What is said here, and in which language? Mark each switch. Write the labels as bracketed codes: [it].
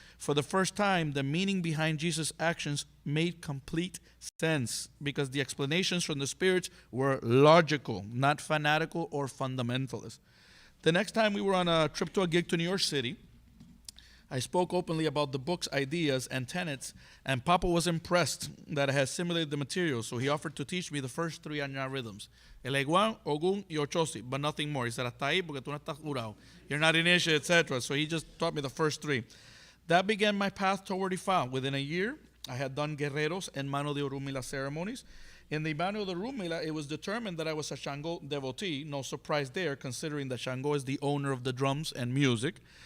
[en] For the first time, the meaning behind Jesus' actions made complete sense because the explanations from the spirits were logical, not fanatical or fundamentalist. The next time we were on a trip to a gig to New York City, I spoke openly about the book's ideas and tenets, and Papa was impressed that I had assimilated the material, so he offered to teach me the first three Añá rhythms. [es] El Eguán, Ogún, y Ochosi, [en] but nothing more. He said, [es] hasta ahí porque tú no estás jurado. [en] You're not initiated, etc. So he just taught me the first three. That began my path toward Ifa. Within a year, I had done Guerreros and Mano de Orumila ceremonies. In the Mano de Orumila, it was determined that I was a Shango devotee. No surprise there, considering that Shango is the owner of the drums and music.